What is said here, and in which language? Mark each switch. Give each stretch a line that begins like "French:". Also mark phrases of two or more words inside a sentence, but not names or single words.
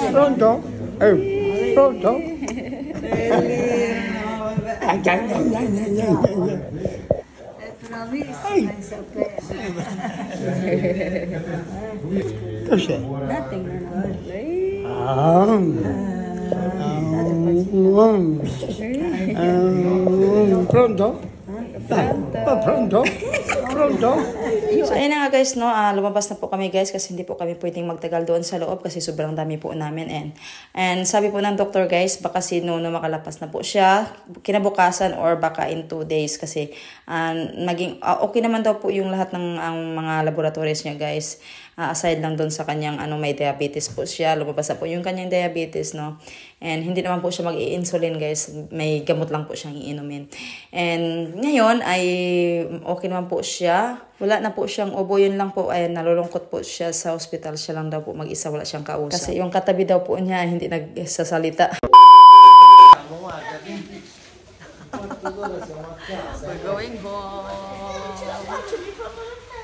Italian: Pronto? Pronto? Cos'è? Pronto? Pronto? Pronto?
Filipino: So ayun na nga guys, no, lumabas na po kami guys kasi hindi po kami pwedeng magtagal doon sa loob kasi sobrang dami po namin, and sabi po ng doktor guys, baka si Nono makalapas na po siya kinabukasan or baka
English: in 2 days
Filipino: kasi maging okay naman daw po yung lahat ng mga laboratories niya guys, aside lang doon sa kanyang may diabetes po siya, lumabas na po yung kanyang diabetes, no, and hindi naman po siya mag-i-insulin guys, may gamot lang po siyang iinumin, and ngayon ay okay naman po siya. Wala na po siyang ubo, yun lang po ay nalulungkot po siya sa hospital. Siya lang daw po mag-isa, wala siyang kausap. Kasi yung katabi daw po niya hindi nagsasalita.
English: We're going home.